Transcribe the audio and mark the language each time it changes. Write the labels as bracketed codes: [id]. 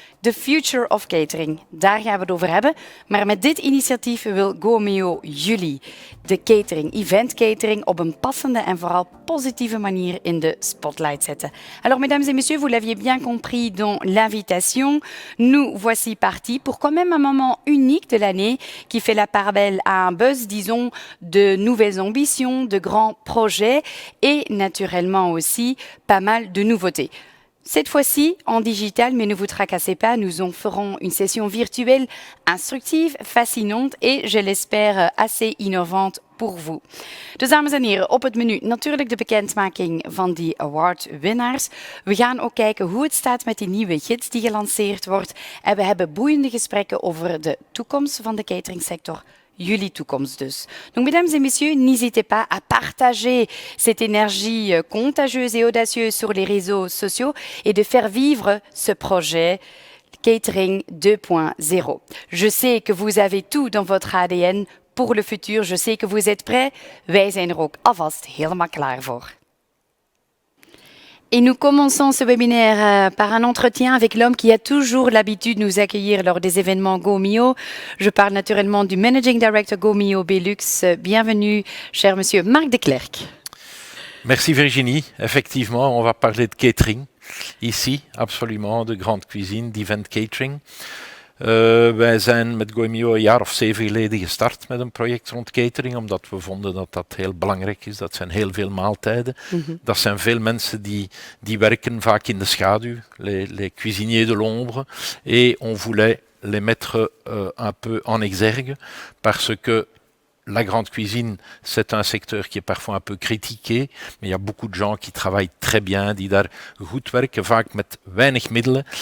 [nl] The Future of Catering, daar gaan we het over hebben. Maar met dit initiatief wil GoMio jullie, de catering, event catering, op een passende en vooral positieve manier in de spotlight zetten. [fr] Alors, mesdames et messieurs, vous l'aviez bien compris dans l'invitation, nous voici partis pour quand même un moment unique de l'année qui fait la part belle à un buzz, disons, de nouvelles ambitions, de grands projets et naturellement aussi pas mal de nouveautés. Cette fois-ci en digital, mais ne vous tracassez pas, nous en ferons une session virtuelle instructive, fascinante et, je l'espère, assez innovante pour vous. [nl] Dus dames en heren, op het menu natuurlijk de bekendmaking van die award-winnaars. We gaan ook kijken hoe het staat met die nieuwe gids die gelanceerd wordt. En we hebben boeiende gesprekken over de toekomst van de catering-sector. Jullie toekomst dus. [fr] Donc, mesdames et messieurs, n'hésitez pas à partager cette énergie contagieuse et audacieuse sur les réseaux sociaux et de faire vivre ce projet Catering 2.0. Je sais que vous avez tout dans votre ADN pour le futur. Je sais que vous êtes prêts. [nl] Wij zijn er ook alvast helemaal klaar voor. [fr] Et nous commençons ce webinaire par un entretien avec l'homme qui a toujours l'habitude de nous accueillir lors des événements GoMio. Je parle naturellement du Managing Director GoMio Belux. Bienvenue, cher monsieur Marc de Klerk. Merci Virginie. Effectivement, on va parler de catering ici, absolument, de grande cuisine, d'event catering. [nl] Wij zijn met GoMio een jaar of 7 geleden gestart met een project rond catering, omdat we vonden dat dat heel belangrijk is. Dat zijn heel veel maaltijden. Dat zijn veel mensen die werken vaak in de schaduw, [fr] les cuisiniers de l'ombre. Et on voulait les mettre un peu en exergue, parce que la grande cuisine, c'est un secteur qui est parfois un peu critiqué, mais il y a beaucoup de gens qui travaillent très bien, [nl] die daar goed werken, vaak met weinig middelen.